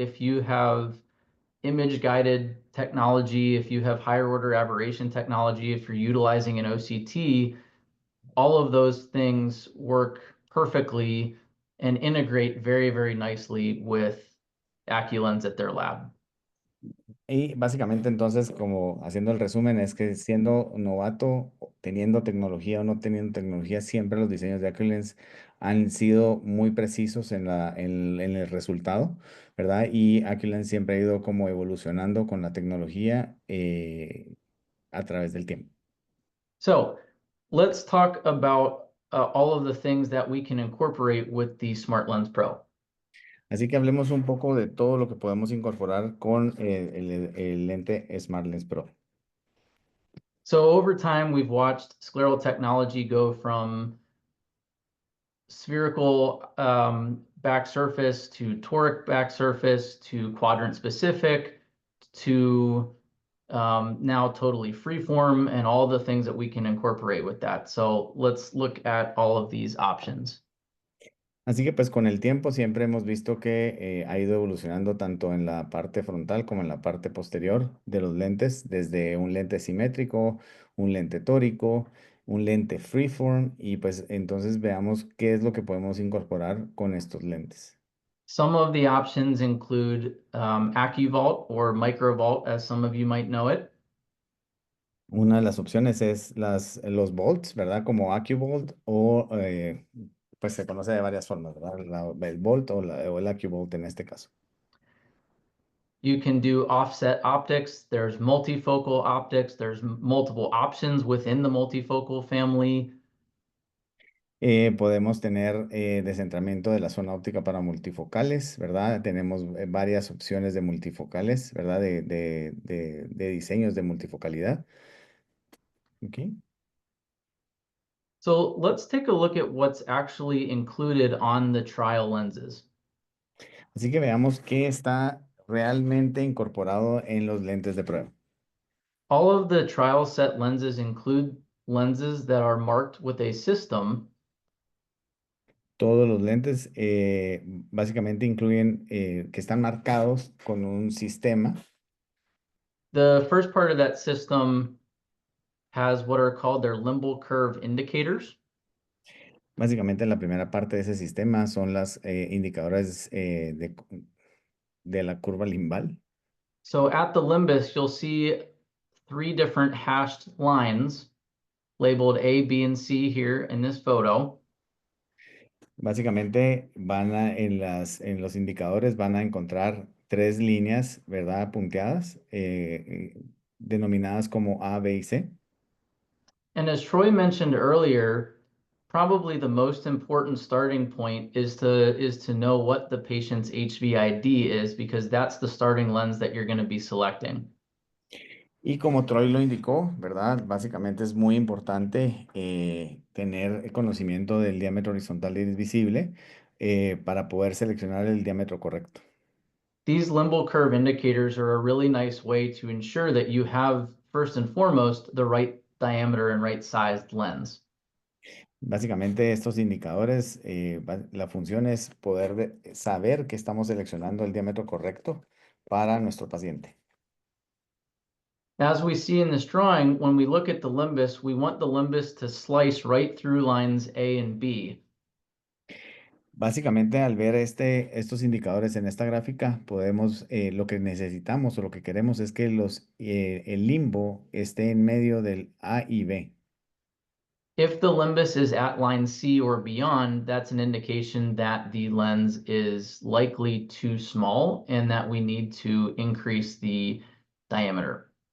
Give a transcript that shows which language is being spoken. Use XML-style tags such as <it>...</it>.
<en>If you have image guided technology, if you have higher order aberration technology, if you're utilizing an OCT, all of those things work perfectly and integrate very, very nicely with AccuLens at their lab.</en> <es>Y básicamente entonces, como haciendo el resumen, es que siendo novato, teniendo tecnología o no teniendo tecnología, siempre los diseños de Acrylens han sido muy precisos en el resultado, ¿verdad? Y Acrylens siempre ha ido como evolucionando con la tecnología a través del tiempo.</es> <en>So let's talk about all of the things that we can incorporate with the SmartLens Pro.</en> <es>Así que hablemos un poco de todo lo que podemos incorporar con el lente SmartLens Pro.</es> <en>So over time, we've watched scleral technology go from spherical back surface to toric back surface to quadrant specific to now totally freeform and all the things that we can incorporate with that. So let's look at all of these options.</en> <es>Así que pues con el tiempo siempre hemos visto que ha ido evolucionando tanto en la parte frontal como en la parte posterior de los lentes, desde un lente simétrico, un lente tórico, un lente freeform y pues entonces veamos qué es lo que podemos incorporar con estos lentes.</es> <en>Some of the options include AccuVault or MicroVault, as some of you might know it.</en> <es>Una de las opciones es los volts, ¿verdad? Como AccuVolt o pues se conoce de varias formas, ¿verdad? El volt o el AccuVolt en este caso.</es> <en>You can do offset optics. There's multifocal optics. There's multiple options within the multifocal family.</en> <es>Podemos tener descentramiento de la zona óptica para multifocales, ¿verdad? Tenemos varias opciones de multifocales, ¿verdad? De diseños de multifocalidad. Ok.</es> <en>So let's take a look at what's actually included on the trial lenses.</en> <es>Así que veamos qué está realmente incorporado en los lentes de prueba.</es> <en>All of the trial set lenses include lenses that are marked with a system.</en> <es>Todos los lentes básicamente incluyen que están marcados con un sistema.</es> <en>The first part of that system has what are called their limbal curve indicators.</en> <es>Básicamente la primera parte de ese sistema son las indicadoras de la curva limbal.</es> <en>So at the limbus, you'll see 3 different hashed lines labeled A, B, and C here in this photo.</en> <es>Básicamente en los indicadores van a encontrar tres líneas, ¿verdad? Punteadas, denominadas como A, B y C.</es> <en>And as Troy mentioned earlier, probably the most important starting point is to know what the patient's HVID is because that's the starting lens that you're going to be selecting.</en> <es>Y como Troy lo indicó, ¿verdad? Básicamente es muy importante tener conocimiento del diámetro horizontal y visible para poder seleccionar el diámetro correcto.</es> <en>These limbal curve indicators are a really nice way to ensure that you have, first and foremost, the right diameter and right sized lens.</en> <es>Básicamente estos indicadores, la función es poder saber que estamos seleccionando el diámetro correcto para nuestro paciente.</es> <en>As we see in this drawing, when we look at the limbus, we want the limbus to slice right through lines A and B.</en> <es>Básicamente, al ver estos indicadores en esta gráfica, podemos, lo que necesitamos o lo que queremos es que el limbo esté en medio del A y B.</es> <en>If the limbus is at line C or beyond, that's an indication that the lens is likely too small and that we need to increase the diameter.</en>